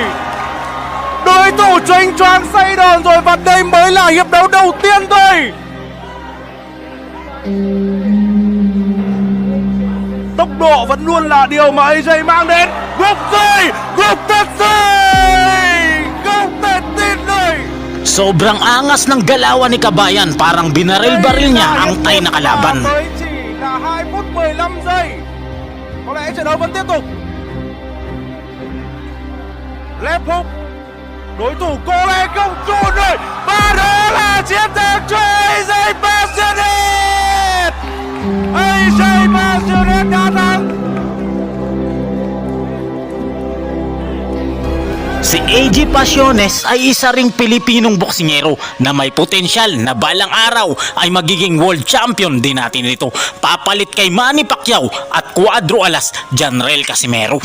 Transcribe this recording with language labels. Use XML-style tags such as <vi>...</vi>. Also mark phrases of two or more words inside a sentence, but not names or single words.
<vi>Đối thủ choáng choáng say đòn rồi và đây mới là hiệp đấu đầu tiên thôi. Tốc độ vẫn luôn là điều mà AJ mang đến. Gục rồi, gục thật rồi. Không thể tin rồi.</vi> <tl>Sobrang angas ng galawan ni Kabayan, parang binaril-baril niya ang Thai na kalaban.</tl> <vi>Mới chỉ là 2 phút 15 giây. Có lẽ trận đấu vẫn tiếp tục.</vi> <en>Left hook.</en> <vi>Đối thủ có lẽ không chùn rồi. Và đó là chiến thắng cho AJ Pasiones. AJ Pasiones đã thắng.</vi> <tl>Si AG Pasiones ay isa ring Pilipinong boksingero na may potensyal na balang araw ay magiging</tl> <en>world champion</en> <tl>din natin ito. Papalit kay Manny Pacquiao at Cuadro Alas Janrael Casimero.</tl>